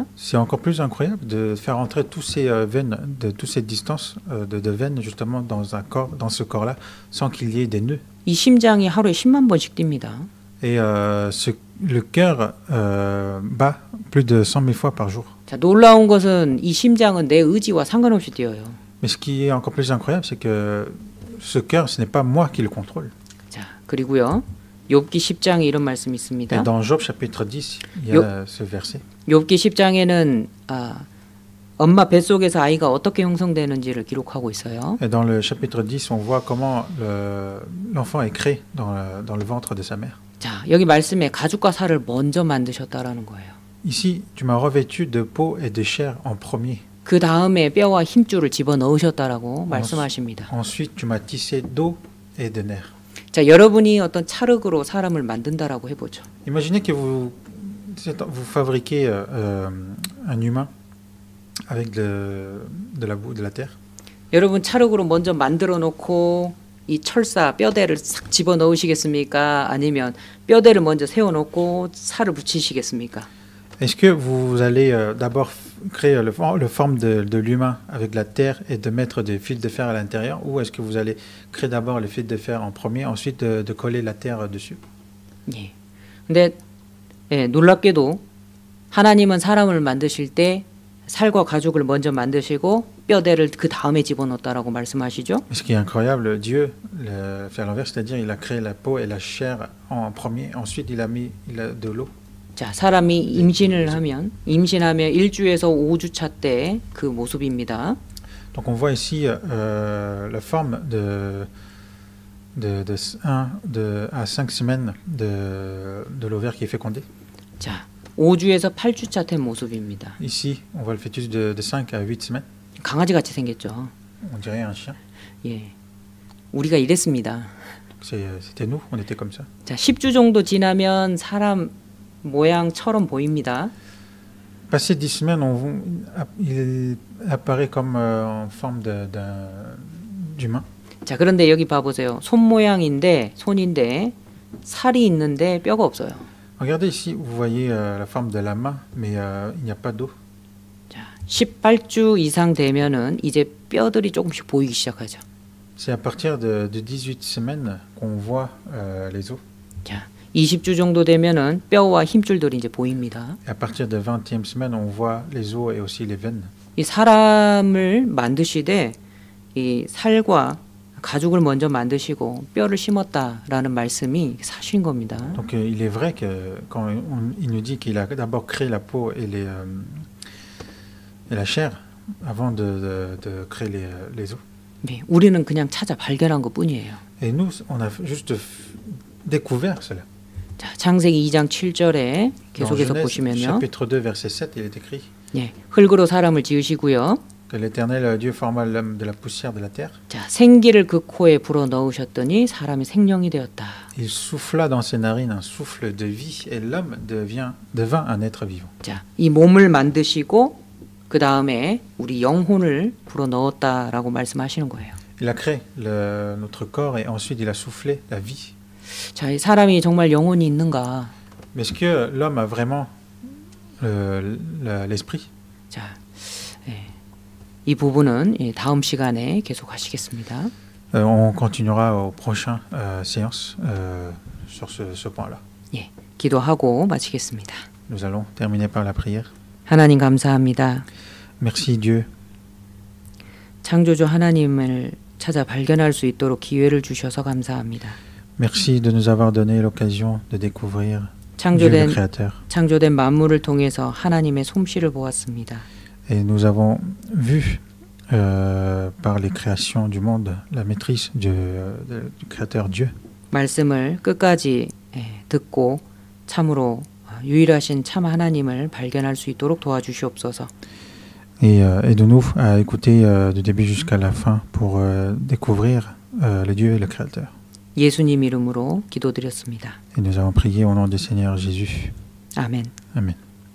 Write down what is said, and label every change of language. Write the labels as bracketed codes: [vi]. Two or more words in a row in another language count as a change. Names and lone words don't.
[fr] C'est encore plus incroyable de faire entrer tous ces veines, de toutes ces distances de veines justement dans ce corps-là, sans qu'il y ait des nœuds. [ko] 이 심장이 하루에 10만 번씩 뜁니다. [fr] Et le cœur bat plus de 100 000 fois par jour. [ko] 자, 놀라운 것은 이 심장은 내 의지와 상관없이 뛰어요. [fr] Mais ce qui est encore plus incroyable, c'est que ce cœur, ce n'est pas moi qui le contrôle. [ko] 자, 그리고요. 욥기 10장에 이런 말씀이 있습니다. [fr] Et dans Job chapitre 10, il y a ce verset. [ko] 욥기 10장에는 엄마 뱃속에서 아이가 어떻게 형성되는지를 기록하고 있어요. [fr] Et dans le chapitre 10, on voit comment l'enfant est créé dans le ventre de sa mère. [ko] 자, 여기 말씀에 가죽과 살을 먼저 만드셨다라는 거예요. [fr] Ici, tu m'as revêtu de peau et de chair en premier. [ko] 그 다음에 뼈와 힘줄을 집어 넣으셨다라고 말씀하십니다. [fr] Ensuite, tu m'as tissé d'os et de nerfs. [ko] 자, 여러분이 어떤 찰흙으로 사람을 만든다라고 해보죠. Imaginez que vous fabriquez un humain avec de la boue, de la terre. 여러분 찰흙으로 먼저 만들어 놓고 이 철사 뼈대를 싹 집어 넣으시겠습니까? 아니면 뼈대를 먼저 세워 놓고 살을 붙이시겠습니까? [fr] Est-ce que vous allez d'abord créer le forme de l'humain avec la terre et de mettre des fils de fer à l'intérieur, ou est-ce que vous allez créer d'abord les fils de fer en premier, ensuite de coller la terre dessus? [ko] 예. 근데 예, 놀랍게도 하나님은 사람을 만드실 때 살과 가죽을 먼저 만드시고 뼈대를 그 다음에 집어넣었다라고 말씀하시죠. [fr] Mais ce qui est incroyable, Dieu fait à l'envers, c'est-à-dire il a créé la peau et la chair en premier, ensuite il a de l'eau. [ko] 자, 사람이 임신하면 1주에서 5주차 때 그 모습입니다. [fr] Donc on voit ici la forme à 5 semaines de l'ovaire qui est fécondé. [ko] 자, 5주에서 8주차 된 모습입니다. [fr] Ici, on voit le fœtus de 5 à 8 semaines. [ko] 강아지 같이 생겼죠. [fr] On dirait un chien. [ko] 예. 우리가 이랬습니다. [fr] C'était nous, on était comme ça. [ko] 자, 10주 정도 지나면 사람 모양처럼 보입니다. [fr] Passé 10 semaines, il apparaît comme en forme d'humain. [ko] 자, 그런데 여기 봐보세요. 손 모양인데 손인데 살이 있는데 뼈가 없어요. [fr] Regardez ici, vous voyez la forme de la main, mais il n'y a pas d'eau. [ko] 자, 18주 이상 되면은 이제 뼈들이 조금씩 보이기 시작하죠. [fr] C'est à partir de 18 semaines qu'on voit les os. [ko] 자, 20주 정도 되면은 뼈와 힘줄들이 이제 보입니다. [fr] Et à partir de 20e semaine, on voit les os et aussi les veines. [ko] 이 사람을 만드시되 이 살과 가죽을 먼저 만드시고 뼈를 심었다라는 말씀이 사실인 겁니다. [fr] Donc il est vrai que quand il nous dit qu'il a d'abord créé la peau et la chair avant de créer les os. [ko] 네, 우리는 그냥 찾아 발견한 것뿐이에요. [fr] Et nous, on a juste découvert cela. [ko] 자, 창세기 2장 7절에 계속해서 [fr] Dans Genèse, [ko] 보시면요. [fr] chapitre 2, verset 7, il est écrit [ko] 예, 흙으로 사람을 지으시고요. [fr] que l'Éternel Dieu forma l'homme de la poussière de la terre. [ko] 자, 생기를 그 코에 불어 넣으셨더니 사람이 생명이 되었다. [fr] Il souffla dans ses narines un souffle de vie et l'homme devint un être vivant. [ko] 자, 이 몸을 만드시고 그 다음에 우리 영혼을 불어 넣었다라고 말씀하시는 거예요. [fr] Il a créé notre corps et ensuite il a soufflé la vie. [ko] 자, 이 사람이 정말 영혼이 있는가? [fr] Mais est-ce que l'homme a vraiment l'esprit? [ko] 자, 예, 이 부분은 예, 다음 시간에 계속 하시겠습니다. [fr] On continuera aux prochaines séances sur ce point-là. [ko] 예, 기도하고 마치겠습니다. [fr] Nous allons terminer par la prière. [ko] 하나님 감사합니다. [fr] Merci Dieu. [ko] 창조주 하나님을 찾아 발견할 수 있도록 기회를 주셔서 감사합니다. [fr] Merci de nous avoir donné l'occasion de découvrir Dieu le Créateur. [ko] 창조된 만물을 통해서 하나님의 솜씨를 보았습니다. [fr] Et nous avons vu par les créations du monde la maîtrise du Créateur Dieu. [ko] 말씀을 끝까지 듣고 참으로 유일하신 참 하나님을 발견할 수 있도록 도와주시옵소서. [fr] Et aide-nous à écouter du début jusqu'à la fin pour découvrir le Dieu et le Créateur. [ko] 예수님 이름으로 기도드렸습니다. [fr] Et nous avons prié au nom du Seigneur Jésus. [ko] 아멘. [fr] Amen.